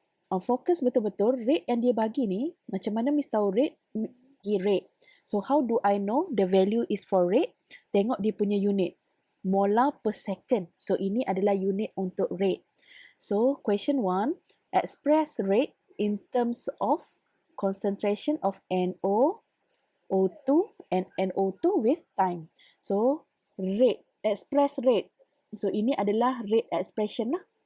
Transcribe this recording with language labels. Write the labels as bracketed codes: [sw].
[ms] Fokus betul-betul rate yang dia bagi ni, macam mana Miss tahu rate? Bagi rate. [en] So how do I know the value is for rate? [ms] Tengok dia punya unit. Molar per second. So ini adalah unit untuk rate. [en] So question 1, express rate in terms of concentration of NO, O2 and NO2 with time. So rate, express rate. [ms] So ini adalah rate expression lah.